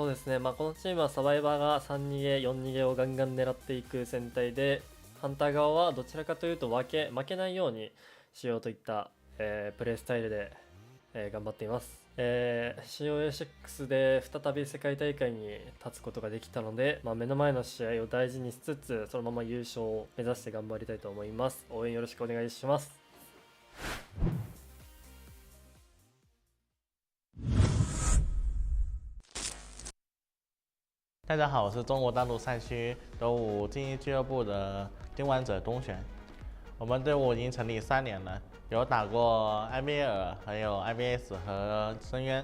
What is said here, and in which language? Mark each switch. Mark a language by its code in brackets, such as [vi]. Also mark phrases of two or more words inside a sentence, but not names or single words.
[ja] そうですね、このチームはサバイバーが3逃げ4逃げをガンガン狙っていく戦隊で、ハンター側はどちらかというと負けないようにしようといった、プレースタイルで、頑張っています。COA6 で再び世界大会に立つことができたので、目の前の試合を大事にしつつ、そのまま優勝を目指して頑張りたいと思います。応援よろしくお願いします。 [zh] 大家好，我是中国大陆赛区斗舞精英俱乐部的丁玩者东璇。我们队伍已经成立3年了，有打过 IBL 还有 IBS 和深渊。